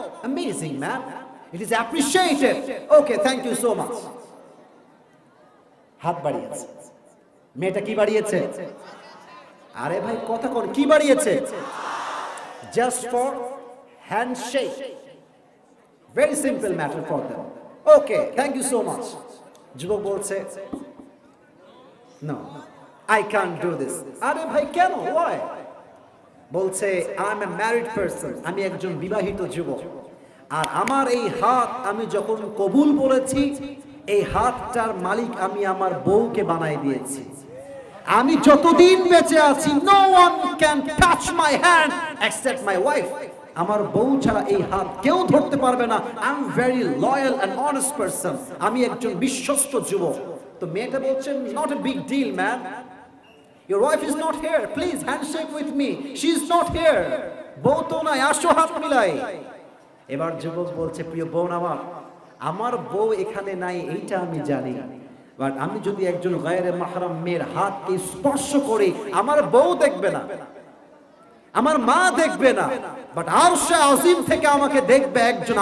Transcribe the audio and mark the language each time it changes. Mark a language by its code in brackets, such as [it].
[en] Amazing ma'am, it is appreciated. Okay, thank you so much. [bn] হাত বাড়িয়েছে মেয়েটা। কি বাড়িয়েছে? আরে ভাই কথা কোন, কি বাড়িয়েছে? [en] Just for handshake, very simple matter for them. Okay, thank you so much. [bn] যুবক বলছে, [en] No, I can't do this. [bn] আরে ভাই কেন? [en] Why? [bn] বলছে, [en] I'm a married person, [bn] আমি একজন বিবাহিত যুবক, আর আমার এই হাত আমি যখন কবুল বলেছি, এই হাতটার মালিক আমি আমার বউকে বানাই দিয়েছি। আমি যতদিন বেঁচে আছি, [en] no one can touch my hand except my wife, [bn] আমার বউ ছাড়া এই হাত কেউ ধরতে পারবে না। [en] I'm very loyal and honest person, [bn] আমি একজন বিশ্বস্ত যুবক। তো মেয়েটা বলছে, [en] not a big deal man, your wife is not here, please handshake with me, she is not here, [bn] বউ তো নাই, আসো হাত মিলাই। এবার যুবক বলছে, প্রিয় বোন আমার, আমার বউ এখানে নাই এইটা আমি জানি, বাট আমি যদি একজন গায়রে মাহরাম মেয়ের হাতকে স্পর্শ করি, আমার বউ দেখবে না, আমার মা দেখবে না, বাট আরশে আজিম থেকে আমাকে দেখবে একজন।